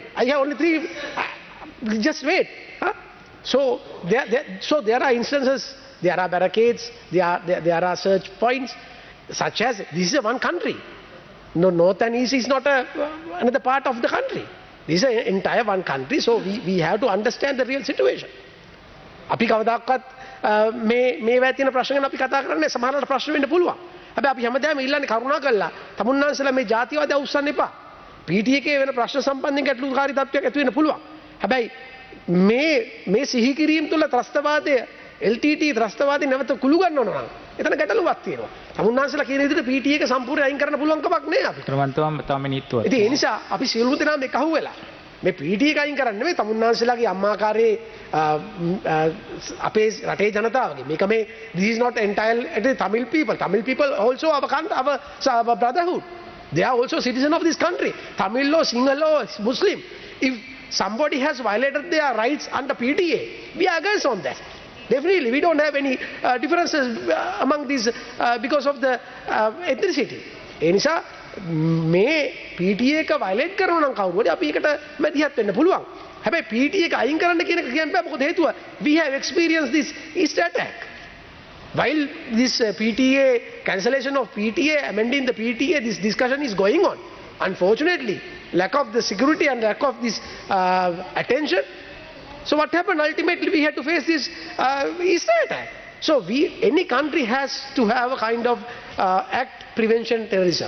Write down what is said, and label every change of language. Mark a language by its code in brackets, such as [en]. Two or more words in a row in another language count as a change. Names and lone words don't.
[en] I have only 3. Just wait. Huh? So there are instances. There are barricades. There are search points. Such as this is one country. No, north and east is not another part of the country. This is an entire one country. So we have to understand the real situation. [si] අපි කවදාකවත් මේවා තියෙන ප්‍රශ්න ගැන අපි කතා කරන්නේ සමහරවල්ට ප්‍රශ්න වෙන්න පුළුවන්. හැබැයි අපි හැමදාම ඉල්ලන්නේ කරුණා කරලා තමුන්නාන්සලා මේ ජාතිවාදය උස්සන්න එපා. PTA එකේ වෙන ප්‍රශ්න සම්බන්ධයෙන් ගැටලුකාරී තත්ත්වයක් ඇති වෙන්න පුළුවන්. හැබැයි මේ සිහි කිරීම තුළ ත්‍රස්තවාදය LTT ත්‍රස්තවාදී නැවත කුළු ගන්න ඕන නම් එතන ගැටලුවක් තියෙනවා. තමුන්නාන්සලා කියන විදිහට PTA එක සම්පූර්ණයෙන් අයින් කරන්න පුළුවන් කමක් නෑ අපි. ක්‍රමන්තවම තම මිනිත්තුවක්. ඉතින් ඒ නිසා අපි සියලුම දෙනා මේ කහුව වෙලා මේ PTA එක අයින් කරන්න නෙවෙයි තමුන්නාන්සලාගේ අම්මාකාරයේ අපේ රටේ ජනතාවගේ මේක මේ [en] this is not entirely Tamil people also our brotherhood, they are also citizens of this country. Tamil law, Sinhala law, Muslim, if somebody has violated their rights under PTA, we are against on that. Definitely we don't have any differences among these because of the ethnicity. [si] ඒ නිසා මේ PTA එක violate කරනවා නම් කවුරුහරි අපි ඒකට මැදිහත් වෙන්න පුළුවන්. හැබැයි PTA එක අයින් කරන්න කියන එක කියන්න බෑ. මොකද හේතුව [en] we have experienced this East attack. While this PTA cancellation of PTA, amending the PTA, this discussion is going on. Unfortunately, lack of the security and lack of this attention. So what happened? Ultimately we had to face this East attack. So any country has to have a kind of act prevention terrorism.